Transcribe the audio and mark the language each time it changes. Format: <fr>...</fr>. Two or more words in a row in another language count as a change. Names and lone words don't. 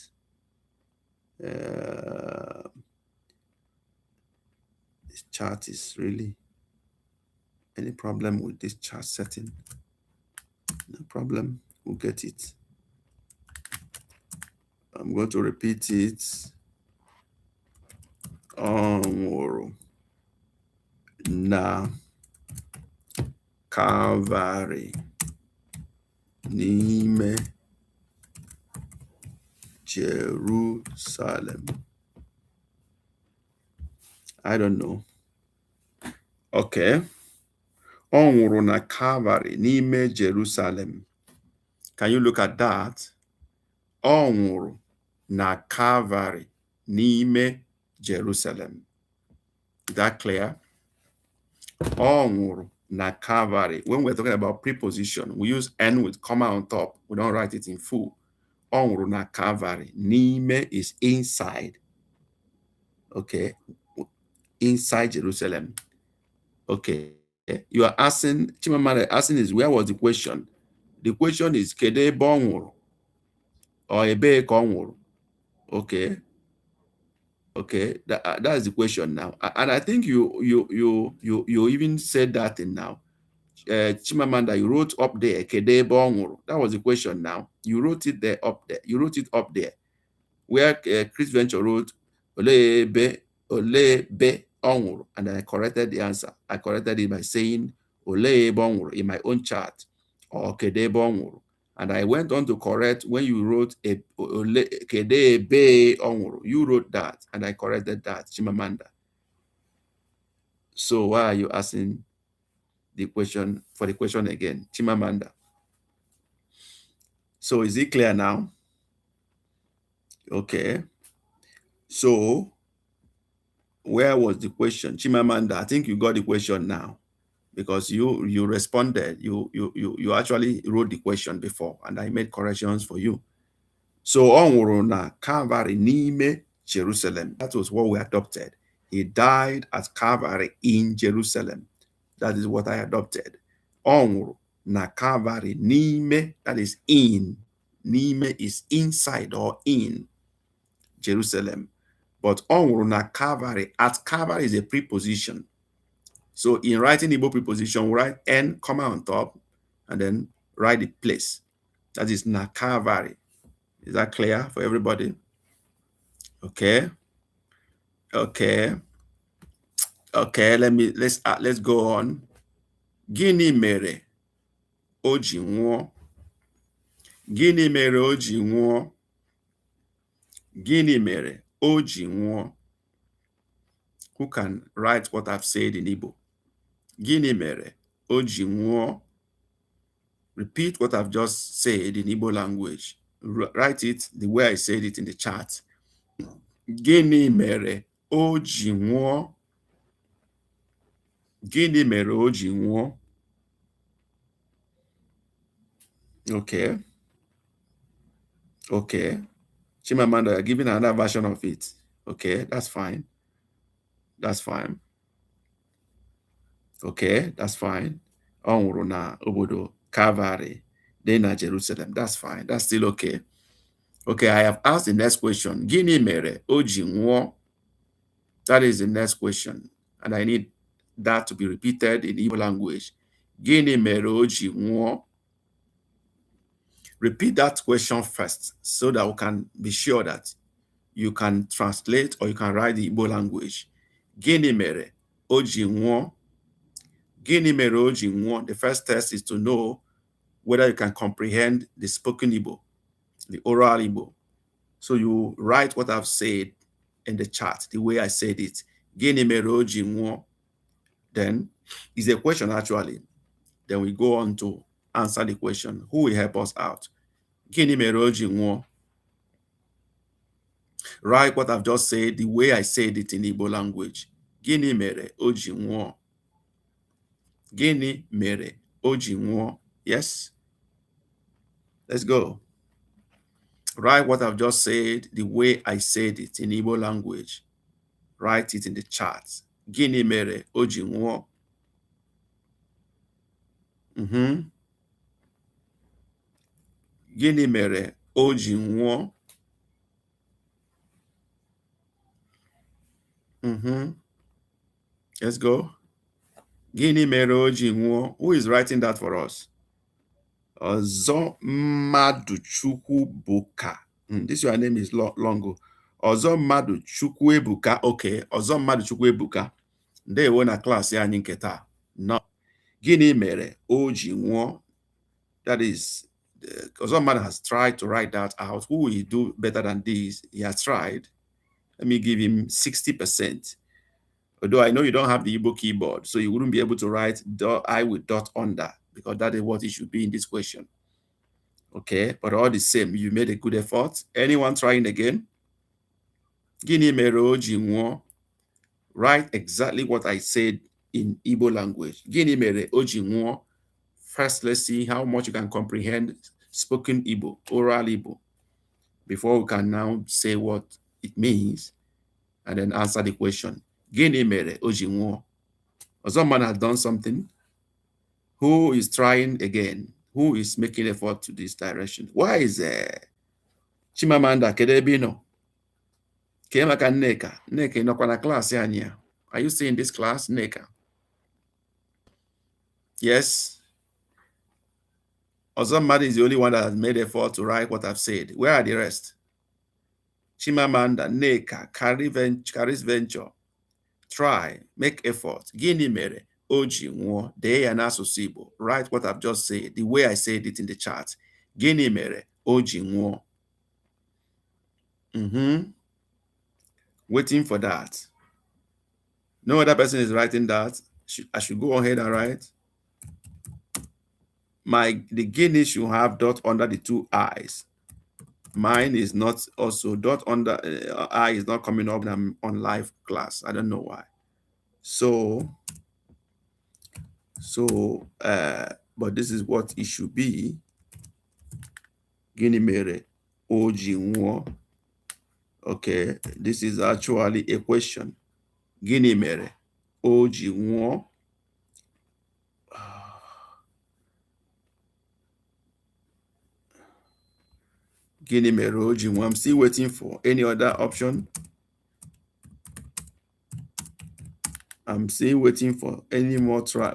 <en>This chart is really any problem with this chart setting? No problem. We'll get it. I'm going to repeat it.</en> <ig>Na Calvary n'ime Jerusalem.</ig> <en>I don't know. Okay.</en> <ig>Ọ nwụrụ na Calvary n'ime Jerusalem.</ig> <en>Can you look at that?</en> <ig>Ọ nwụrụ na Calvary n'ime Jerusalem.</ig> <en>Is that clear?</en> <ig>Ọ nwụrụ na Calvary.</ig> <en>When we're talking about preposition, we use N with comma on top. We don't write it in full.</en> <ig>Ọ nwụrụ na Calvary.</ig> <en>N'ime is inside. Okay. Inside Jerusalem. Okay. You are asking, Chimamanda asking is, where was the question? The question is,</en> <ig>Kede ebe ọ nwụrụ? Or ebe ka ọ nwụrụ?</ig> <en>Okay. Okay, that's the question now. And I think you even said that in now. Chimamanda, you wrote up there,</en> <ig>Kede ebe ọ nwụrụ.</ig> <en>That was the question now. You wrote it there up there. You wrote it up there. Where Chris Venture wrote,</en> <ig>Ole ebe ọ nwụrụ.</ig> <en>And then I corrected the answer. I corrected it by saying,</en> <ig>Ole ebe ọ nwụrụ</ig> <en>in my own chart.</en> <ig>Or Kede ebe ọ nwụrụ.</ig> <en>And I went on to correct when you wrote</en> <ig>Kede ebe ọ nwụrụ.</ig> <en>You wrote that, and I corrected that, Chimamanda. So why are you asking the question for the question again, Chimamanda? So is it clear now? Okay. So where was the question, Chimamanda? I think you got the question now, because you responded. You actually wrote the question before, and I made corrections for you.</en> <ig>So ọ nwụrụ na Calvary n'ime Jerusalem.</ig> <en>That was what we adopted. He died at Calvary in Jerusalem. That is what I adopted.</en> <ig>Ọ nwụrụ na Calvary n'ime,</ig> <en>that is in. N'ime is inside or in Jerusalem.</en> <ig>But ọ nwụrụ na Calvary.</ig> <en>At Calvary is a preposition. So in writing Igbo preposition, we write N, comma on top, and then write the place. That is na Calvary. Is that clear for everybody? Okay. Okay. Okay, let's go on.</en> <ig>Gịnị mere o ji nwụọ? Gịnị mere o ji nwụọ? Gịnị mere o ji nwụọ?</ig> <en>Who can write what I've said in Igbo?</en> <ig>Gịnị mere o ji nwụọ?</ig> <en>Repeat what I've just said in Igbo language. Write it the way I said it in the chat.</en> <ig>Gịnị mere o ji nwụọ? Gịnị mere o ji nwụọ?</ig> <en>Okay. Okay. Chimamanda, you're giving another version of it. Okay, that's fine. That's fine. Okay, that's fine.</en> <ig>Ọ nwụrụ na obodo Calvary,</ig> <en>then na Jerusalem. That's fine. That's still okay. Okay, I have asked the next question.</en> <ig>Gịnị mere o ji nwụọ?</ig> <en>That is the next question. And I need that to be repeated in Igbo language.</en> <ig>Gịnị mere o ji nwụọ?</ig> <en>Repeat that question first so that we can be sure that you can translate or you can write the Igbo language.</en> <ig>Gịnị mere o ji nwụọ? Gịnị mere o ji nwụọ?</ig> <en>The first test is to know whether you can comprehend the spoken Igbo, the oral Igbo. So you write what I've said in the chat, the way I said it.</en> <ig>Gịnị mere o ji nwụọ?</ig> <en>Then it's a question actually. Then we go on to answer the question. Who will help us out?</en> <ig>Gịnị mere o ji nwụọ?</ig> <en>Write what I've just said the way I said it in Igbo language.</en> <ig>Gịnị mere o ji nwụọ? Gịnị mere o ji nwụọ?</ig> <en>Yes? Let's go. Write what I've just said the way I said it in Igbo language. Write it in the chat.</en> <ig>Gịnị mere o ji nwụọ? Gịnị mere o ji nwụọ?</ig> <en>Let's go.</en> <ig>Gịnị mere o ji nwụọ?</ig> <en>Who is writing that for us? Ọzọ Mmadụ Chukwuebuka. This your name is longo. Ọzọ Mmadụ Chukwuebuka.</en> <ig>Okay, Ọzọ Mmadụ Chukwuebuka. Ndewo na class anyị nke taa. No. Gịnị mere o ji nwụọ?</ig> <en>That is, Ọzọ Mmadụ has tried to write that out. Who will do better than this? He has tried. Let me give him 60%. Although I know you don't have the Igbo keyboard, so you wouldn't be able to write I with dot under, because that is what it should be in this question. Okay, but all the same, you made a good effort. Anyone trying again?</en> <ig>Gini mere o ji nwụọ.</ig> <en>Write exactly what I said in Igbo language.</en> <ig>Gini mere o ji nwụọ.</ig> <en>First, let's see how much you can comprehend spoken Igbo, oral Igbo, before we can now say what it means and then answer the question.</en> <ig>Gini mere o ji nwụọ.</ig> <en>Someone has done something. Who is trying again? Who is making effort to this direction? Why is Chimamanda Kedebino? Kemaka Nneka.</en> <ig>Nneka inokwa na class anyị.</ig> <en>Are you still in this class, Nneka? Yes. Ozomadi is the only one that has made effort to write what I've said. Where are the rest? Chimamanda, Nneka, Caris Venture. Try, make effort.</en> <ig>Gini mere, oji nwụọ, dee ya n'asụsụ Igbo.</ig> <en>Write what I've just said, the way I said it in the chat.</en> <ig>Gini mere, oji nwụọ.</ig> <en>Waiting for that. No other person is writing that. I should go ahead and write. The Guinea should have dot under the two I's. Mine is not also dot under I is not coming up when I'm on live class. I don't know why. But this is what it should be.</en> <ig>Gini mere oji nwụọ.</ig> <en>Okay, this is actually a question.</en> <ig>Gini mere oji nwụọ. Gini mere oji nwụọ.</ig> <en>I'm still waiting for any other option. I'm still waiting for any more try.</en>